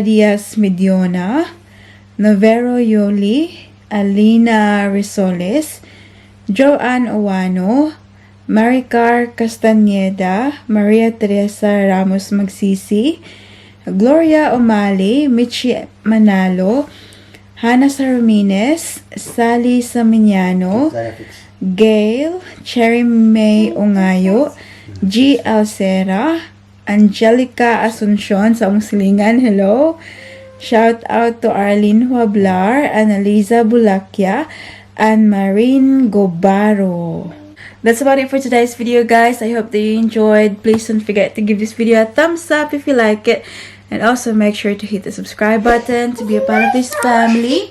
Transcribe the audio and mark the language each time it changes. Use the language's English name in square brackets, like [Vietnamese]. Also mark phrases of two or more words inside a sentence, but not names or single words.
[English] Diaz Mediona, Novero Yoli, Alina Risoles, Joanne Owano, Maricar Castañeda, Maria Teresa Ramos Magsisi, Gloria O'Malley, Michi Manalo, Hannah Sarumines, Sally Saminiano, Gail, Cherry May Ongayo, G. Alcera, Angelica Asuncion sa Silingan, hello. Shout out to Arlene Huablar, Annalisa Bulacchia, and Marine Gobaro. That's about it for today's video, guys. I hope that you enjoyed. Please don't forget to give this video a thumbs up if you like it. And also make sure to hit the subscribe button to be a part of this family.